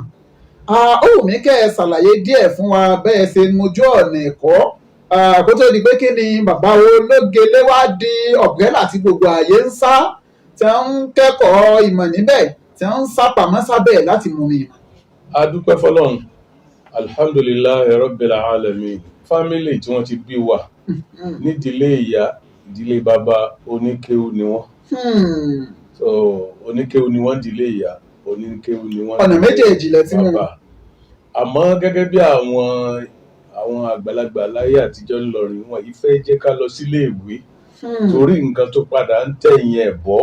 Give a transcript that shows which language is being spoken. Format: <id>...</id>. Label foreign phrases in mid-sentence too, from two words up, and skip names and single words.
<yo>Ó wù mí kẹ́ ẹ ṣàlàyé díẹ̀ fún wa bẹ́ẹ̀ ṣe mojú ọ̀nà ẹ̀kọ́ kó tó di pé kí ni bàbá Ológele wá di ọ̀bùrẹ́là tí gbogbo ayé ń sá, tí wọ́n ń kẹ́kọ̀ọ́ ìmọ̀ níbẹ̀, tí wọ́n ń sá pamọ́ sábẹ̀ láti mú mi. A dúpẹ́ fọlọ́run,</yo> <ar>الحمد لله رب العالمين.</ar> <yo>Fámílì tí wọ́n ti bí wa nídìílé ìyá ìdílé bàbá oníkéwu ni wọ́n. Oníkéwu ni wọ́n dílé ìyá, oníkéwu ni wọ́n ọ̀nà méjèèjì lẹ tí mú. Àmọ́ gẹ́gẹ́ bí àwọn àgbàlagbà láyé àtijọ́ ńlọrin wọn yìí fẹ́ jẹ́ ká lọ sílé ìwé torí nǹkan tó padà ń tẹ̀yìn ẹ̀ bọ́.</yo>